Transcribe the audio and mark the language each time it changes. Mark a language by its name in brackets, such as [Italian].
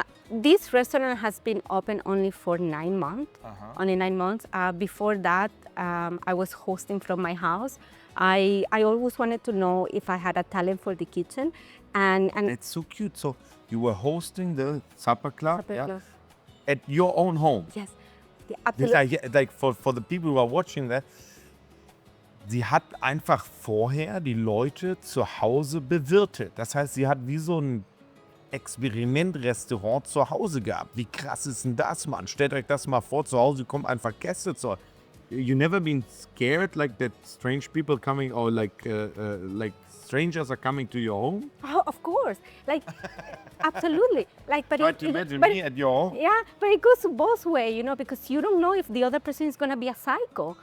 [English] This restaurant has been open only for 9 months. Only 9 months. Before that, I was hosting from my house. I always wanted to know if I had a talent for the kitchen, and It's so cute. So you were hosting the supper club, Supper club. at your own home. Yes. [German] Das ist [English] like for the people who are watching that, [German] sie hat einfach vorher die Leute zu Hause bewirtet. Das heißt, sie hat wie so ein Experimentrestaurant zu Hause gehabt. Wie krass ist denn das, Mann? Stellt euch das mal vor, zu Hause kommen einfach Gäste zu. [English] You never been scared, like, that strange people coming, or like strangers are coming to your home? Oh, of course. Like, absolutely. Like, but Try to imagine me at your home. Yeah, but it goes both ways, because you don't know if the other person is gonna be a psycho.